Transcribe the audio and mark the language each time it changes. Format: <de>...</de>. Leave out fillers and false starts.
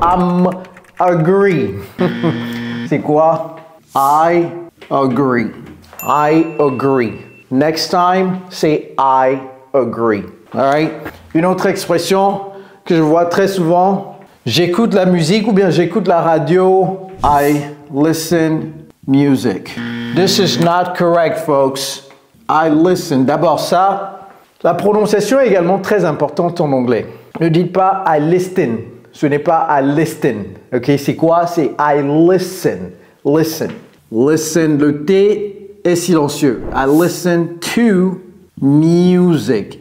<en>I'm agree.</en> <fr>C'est quoi?</fr> <en>I agree. I agree. Next time,</en> <fr>c'est</fr> <en>I agree. Alright?</en> <fr>Une autre expression que je vois très souvent, j'écoute la musique ou bien j'écoute la radio.</fr> <en>I listen music. This is not correct, folks. I listen.</en> <fr>D'abord ça, la prononciation est également très importante en anglais. Ne dites pas</fr> <en>I listen.</en> <fr>Ce n'est pas I listen. Ok, c'est quoi? C'est</fr> <en>I listen. Listen. Listen.</en> <fr>Le T est silencieux.</fr> <en>I listen to music.</en>